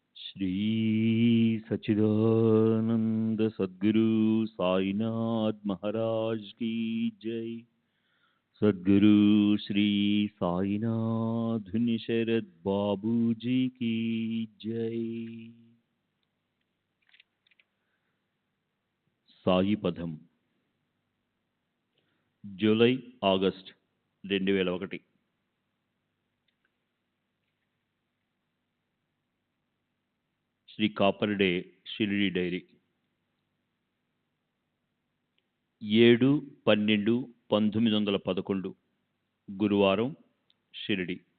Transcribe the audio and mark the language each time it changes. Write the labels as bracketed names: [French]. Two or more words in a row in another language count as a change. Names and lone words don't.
[Hindi] श्री सच्चिदानंद सद्गुरु साईनाथ महाराज की जय। सद्गुरु श्री साईनाथ शरद बाबू जी की जय। [Telugu] సాయి పదం జూలై ఆగస్ట్ 2001 శ్రీ కాపర్డే షిరిడి డైరీ 7/12/1911 గురువారం షిరిడి.